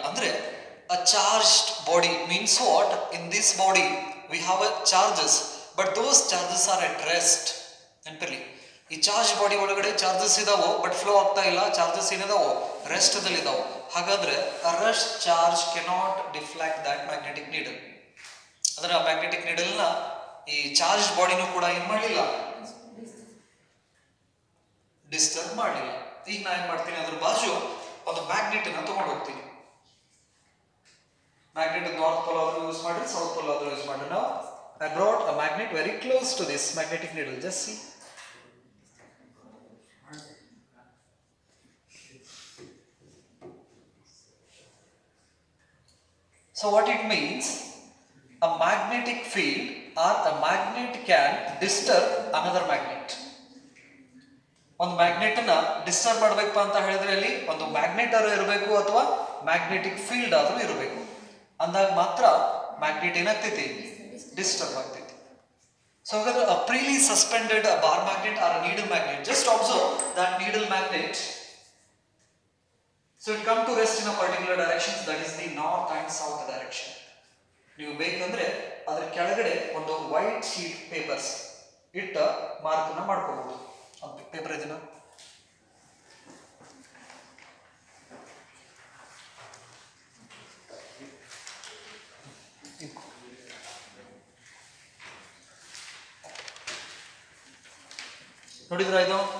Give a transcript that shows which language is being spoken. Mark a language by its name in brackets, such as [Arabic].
[Kannada] ಅಂದ್ರೆ [English] a charged body means what? In this body we have a charges, but those charges are at rest. [Kannada] ನೆನಪಿರಲಿ, ಈ charge body ಒಳಗಡೆ charges ಇದಾವೋ but flow ಆಗ್ತಾ ಇಲ್ಲ. Charges ಏನಿದಾವೋ rest ದಲ್ಲಿ ಇದಾವೋ. ಹಾಗಾದ್ರೆ [English] a rest charge cannot deflect that magnetic needle. [Kannada] ಅಂದ್ರೆ ಆ magnetic needle ನ ಈ ಚಾರ್ಜ್ ಬಾಡಿನೂ ಕೂಡ ಏನ್ ಮಾಡಲಿಲ್ಲ, ಡಿಸ್ಟರ್ಬ್ ಮಾಡಲಿಲ್ಲ. ಈಗ ನಾ ಏನ್ ಮಾಡ್ತೀನಿ, ಅದ್ರ ಬಾಜು ಒಂದು ಮ್ಯಾಗ್ನೆಟ್ ಅನ್ನ ತಗೊಂಡು ಹೋಗ್ತೀನಿ. ಮ್ಯಾಗ್ನೆಟ್ ನಾರ್ತ್ ಪೋಲ್ ಆದ್ರೂ ಯೂಸ್ ಮಾಡ್ರಿ, ಸೌತ್ ಪೋಲ್ ಆದ್ರೂ ಯೂಸ್ ಮಾಡ್ರಿ. ನಾವು [English] I brought a magnet very close to this magnetic needle. Just see. So what it means, a magnetic field or a magnet can disturb another magnet. [Kannada] ಒಂದು magnet ಅನ್ನ disturb ಮಾಡಬೇಕಪ್ಪ ಅಂತ ಹೇಳಿದ್ರೆ ಅಲ್ಲಿ ಒಂದು ಮ್ಯಾಗ್ನೆಟ್ ಆದ್ರೂ ಇರಬೇಕು ಅಥವಾ ಮ್ಯಾಗ್ನೆಟಿಕ್ ಫೀಲ್ಡ್ ಆದ್ರೂ ಇರಬೇಕು. ಅಂದಾಗ ಮಾತ್ರ ಮ್ಯಾಗ್ನೆಟ್ ಏನಾಗ್ತೈತಿ, ಡಿಸ್ಟರ್ಬ್ ಆಗ್ತೈತಿ. [English] so [Kannada] ಹಾಗಾದ್ರೆ [English] a freely suspended a bar magnet or a needle magnet, just observe that needle magnet. So it come to rest in a particular direction, that is the north and south direction. [Kannada] ನೀವು ಬೇಕಂದ್ರೆ ಅದರ ಕೆಳಗಡೆ ಒಂದು white sheet papers ಇಟ್ಟ mark ಅನ್ನ ಮಾಡ್ಕೋಬಹುದು. Paper ಇದನ್ನ ನೋಡಿದ್ರ ಇದು.